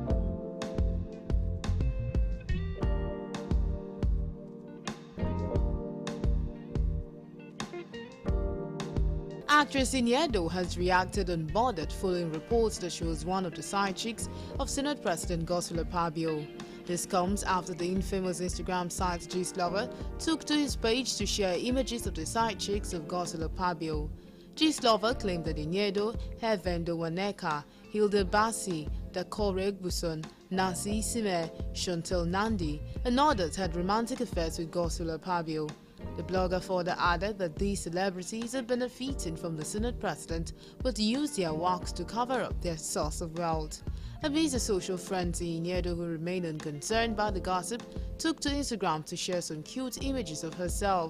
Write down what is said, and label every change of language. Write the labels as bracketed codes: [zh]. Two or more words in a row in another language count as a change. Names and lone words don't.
[en] Actress Iniedo has reacted unbothered following reports that she was one of the side chicks of Senate President Godswill Akpabio. This comes after the infamous Instagram site Gistlover took to his page to share images of the side chicks of Godswill Akpabio. Gistlover claimed that Iniedo, Hevendo Waneka, Hilda Bassi, Dakore Gbuson, Nasi Sime, Chantel Nandi, and others had romantic affairs with Godswill Akpabio. The blogger further added that these celebrities are benefiting from the Senate President but use their works to cover up their source of wealth. Amidst a social frenzy, Iniedo, who remained unconcerned by the gossip, took to Instagram to share some cute images of herself.